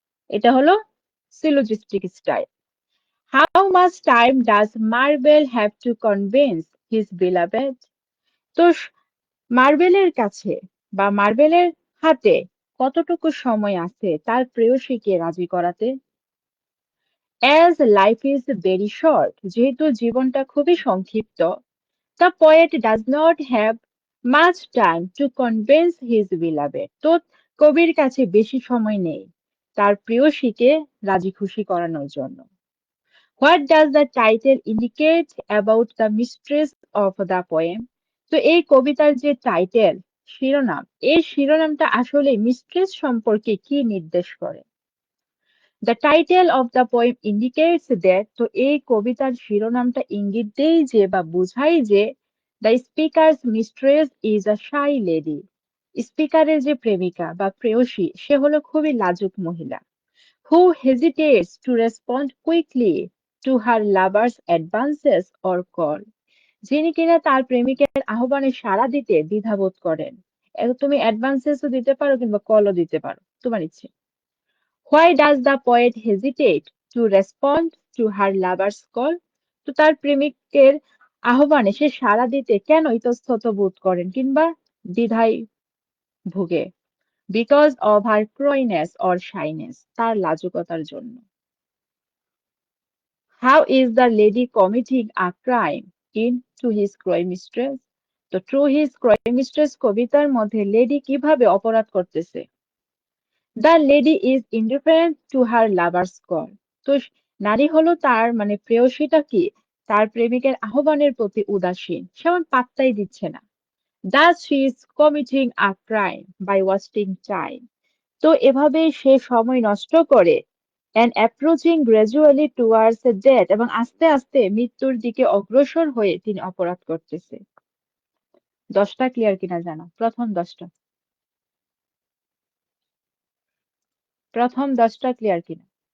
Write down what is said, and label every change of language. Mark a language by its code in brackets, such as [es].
[bn] এটা হলো সিলোজিস্টিক style. [en] How much time does Marvell have to convince his beloved? [bn] তো মার্বেলের কাছে বা মার্বেলের হাতে কতটুকু সময় আছে তার প্রেয়সীকে রাজি করাতে? [en] As life is very short, [bn] যেহেতু জীবনটা খুবই সংক্ষিপ্ত, [en] the poet does not have much time to convince his beloved. [bn] তো কবির কাছে বেশি সময় নেই তার প্রেয়সীকে রাজি খুশি করানোর জন্য। [en] What does the title indicate about the mistress of the poem? [bn] তো এই কবিতার যে টাইটেল শিরোনাম, এই শিরোনামটা আসলে মিস্ট্রেস সম্পর্কে কি নির্দেশ করে? [en] The title of the poem indicates that [bn] তো এই কবিতার শিরোনামটা ইঙ্গিত দেয় যে বা বোঝায় যে [en] the speaker's mistress is a shy lady. [bn] স্পিকারের যে প্রেমিকা বা প্রেয়সী সে হলো খুবই লাজুক মহিলা [en] who hesitates to respond quickly to her lover's advances or call. [bn] যিনি কিনা তার প্রেমিকের আহ্বানে সাড়া দিতে দ্বিধাবোধ করেন। তুমি অ্যাডভান্সেসও দিতে পারো কিংবা কলও দিতে পারো, তোমার ইচ্ছে। [en] Why does the poet hesitate to respond to her lover's call? [bn] তো তার প্রেমিকের আহ্বানে সে সাড়া দিতে কেন ইতস্তত বোধ করেন কিংবা দ্বিধায় ভুগে? [en] Because of her coyness or shyness, [bn] তার লাজুকতার জন্য। [en] How is the lady committing a crime in To His Cruel Mistress? [bn] তো টু হিজ ক্রয় মিস্ট্রেস কবিতার মধ্যে লেডি কিভাবে অপরাধ করতেছে? [en] The lady is indifferent to her lover's call. [bn] তো নারী হলো তার মানে প্রেয়সীটা কি তার প্রেমিকের আহ্বানের প্রতি উদাসীন, সে এমন পাত্তাই দিচ্ছে না। [en] Thus she is committing a crime by wasting time. [bn] তো এভাবে সে সময় নষ্ট করে [en] and approaching gradually towards death [bn] এবং আস্তে আস্তে মৃত্যুর দিকে অগ্রসর হয়ে তিনি অপরাধ করতেছে। 10টা ক্লিয়ার কিনা জানো? প্রথম 10টা ক্লিয়ার কিনা?